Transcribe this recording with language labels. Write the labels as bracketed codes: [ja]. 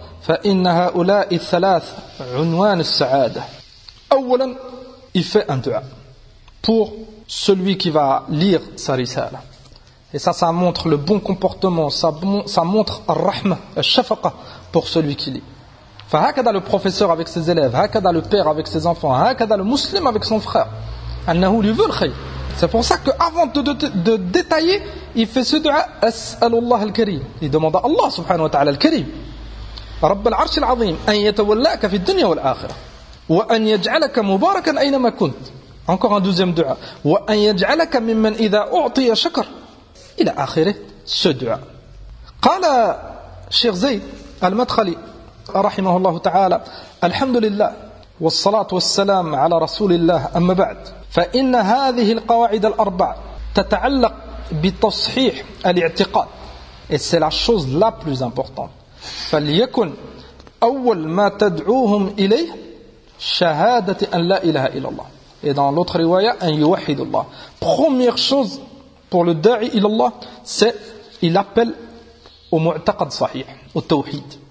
[ar] فإن هؤلاء الثلاث عنوان السعادة. أولا يفعل [fr] un dua pour celui qui va lire sa risala. Et ça montre le bon comportement, ça montre [ar] الرحمة الشفقة [fr] pour celui qui lit. [ar] فهكذا [fr] le professeur avec ses élèves, [ar] هكذا [fr] le père avec ses enfants, هكذا le musulman avec son frère. [ar] أنه لي [fr] veut le khayr. C'est pour ça que avant de détailler, il fait ce dua [ar] أسأل الله الكريم. [fr] Il demande à Allah [ar] سبحانه وتعالى الكريم. رب العرش العظيم أن يتولاك في الدنيا والآخرة وأن يجعلك مباركا أينما كنت. [fr] Encore un deuxième dua. [ar] وأن يجعلك ممن إذا أعطي شكر إلى آخره. [fr] Ce dua. [ar] قال شيخ زيد المدخلي رحمه الله تعالى الحمد لله والصلاة والسلام على رسول الله أما بعد فإن هذه القواعد الأربع تتعلق بتصحيح الاعتقاد. [fr] Et c'est la chose la plus importante. [ar] فليكن أول ما تدعوهم إليه Shahadati an la ilaha illallah. [fr] Et dans l'autre riwaya, [ar] an yuwahidullah. [fr] Première chose pour le da'i illallah, c'est il appelle au mu'taqad sahih, au tawhid.